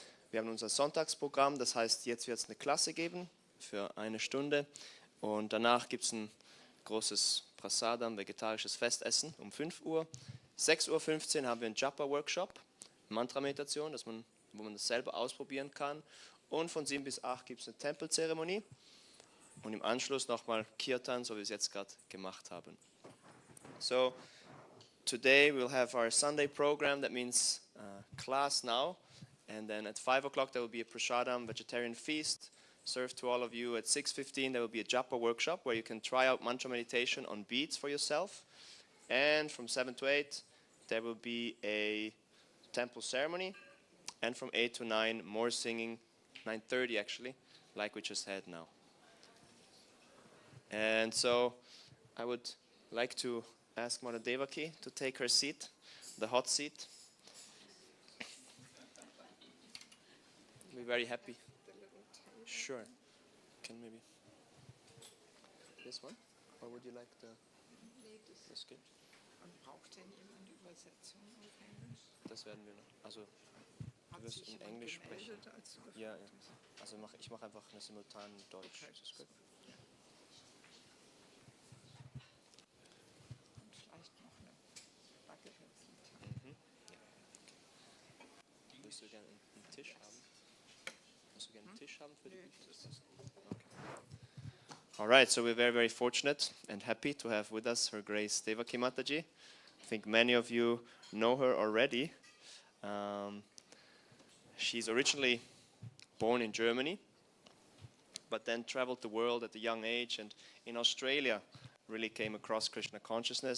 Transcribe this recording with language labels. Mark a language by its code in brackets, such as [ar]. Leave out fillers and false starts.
[de] Wir haben unser Sonntagsprogramm, das heißt, jetzt wird es eine Klasse geben für 1 Stunde und danach gibt es ein großes Prasadam, vegetarisches Festessen um 5 Uhr. 6:15 Uhr haben wir einen Japa-Workshop, Mantra-Meditation, wo man das selber ausprobieren kann. Und von 7 bis 8 gibt es eine Tempelzeremonie und im Anschluss nochmal Kirtan, so wie wir es jetzt gerade gemacht haben. [en] So, today we'll have our Sunday program, that means class now. And then at 5 o'clock there will be a prasadam, vegetarian feast, served to all of you. At 6:15 there will be a japa workshop where you can try out mantra meditation on beats for yourself. And from 7 to 8 there will be a temple ceremony. And from 8 to 9 more singing, 9:30 actually, like we just had now. And so I would like to ask Mother Devaki to take her seat, the hot seat. Be very happy. Sure. Can maybe this one, or would you like this good? [de] Und braucht denn jemand Übersetzung auf Englisch? Das werden wir noch. Also du wirst in Englisch sprechen. Ja, ja. Also ich mache einfach eine simultane Deutsch. Okay. Das ist gut. Und vielleicht noch eine Backe. Willst du gerne einen Tisch haben? Willst du gerne einen Tisch haben für die Bücher? Okay. [en] All right, so we're very, very fortunate and happy to have with us Her Grace Devaki Mataji. I think many of you know her already. She's originally born in Germany, but then traveled the world at a young age, and in Australia really came across Krishna consciousness.